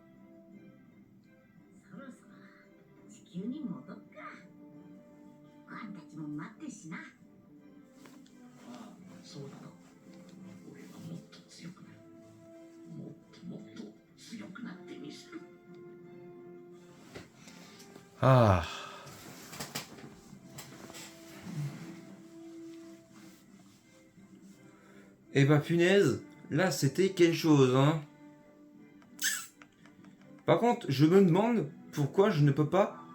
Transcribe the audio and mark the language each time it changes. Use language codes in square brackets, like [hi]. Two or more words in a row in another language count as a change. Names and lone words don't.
[ja] そろそろ地球に戻っか。ファンたちも待ってるしな。ああ、そうだな。俺はもっと強くなる。もっと強くなってみせる。 Ah. [fr] Eh bah punaise, là c'était quelque chose, hein. Par contre, je me demande pourquoi je ne peux pas...